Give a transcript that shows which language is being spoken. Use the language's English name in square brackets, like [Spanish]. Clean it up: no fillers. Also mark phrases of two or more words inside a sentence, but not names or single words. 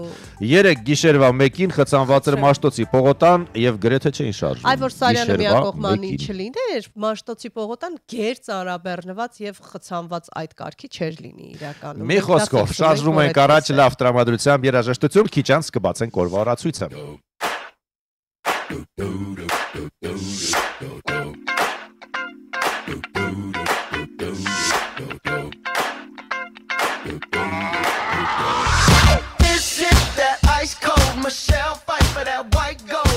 [Armenian] 3 գիշերվա 1-ին խցանված էր Մաշտոցի պողոտան եւ գրեթե չէին շարժվում։ Այ որ Սարյանը միակողմանի չլիներ, Մաշտոցի պողոտան գեր ծանրաբեռնված եւ խցանված այդ կարգի չէր լինի իրականում։ Մի խոսքով շարժվում ենք առաջ լավ տրամադրությամբ երաժշտություն, քիչ անց կբացենք օրվա օրացույցը։ [English] This is that ice cold Michelle fight for that white gold.